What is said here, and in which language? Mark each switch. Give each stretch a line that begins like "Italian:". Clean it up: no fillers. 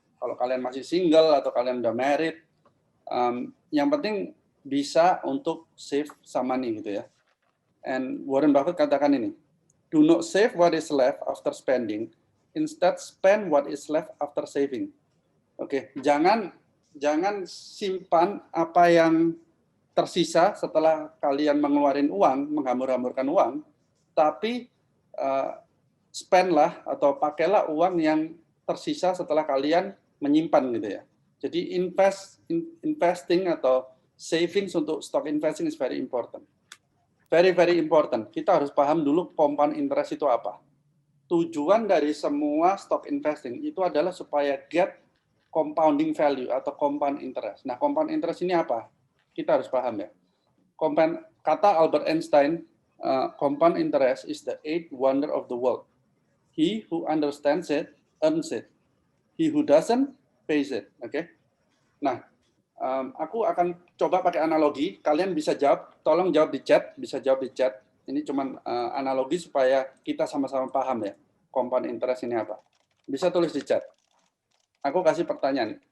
Indonesian: Kalau kalian masih single atau kalian udah married, yang penting bisa untuk
English: save some money
Indonesian: gitu ya.
English: And Warren Buffett
Indonesian: katakan ini,
English: do not save what is left after spending, instead spend what is left after saving.
Indonesian: Oke, jangan simpan apa yang tersisa setelah kalian mengeluarkan uang, menghambur-hamburkan uang, tapi spend-lah atau pakailah uang yang tersisa setelah kalian menyimpan gitu ya.
English: Jadi investing atau savings untuk stock investing is very important. Very, very important.
Indonesian: Kita harus paham dulu compound interest itu apa. Tujuan dari semua stock investing itu adalah supaya
English: get compounding value
Indonesian: atau compound interest. Nah, compound interest ini apa? Kita harus paham ya. Kata
English: Albert Einstein, compound interest is the eighth wonder of the world. He who understands it, earns it. He who doesn't, pays it. Oke?
Indonesian: Nah, aku akan coba pakai analogi. Kalian bisa jawab, tolong jawab di chat, bisa jawab di chat. Ini cuma analogi supaya kita sama-sama paham ya, compound interest ini apa. Bisa tulis di chat. Aku kasih pertanyaan.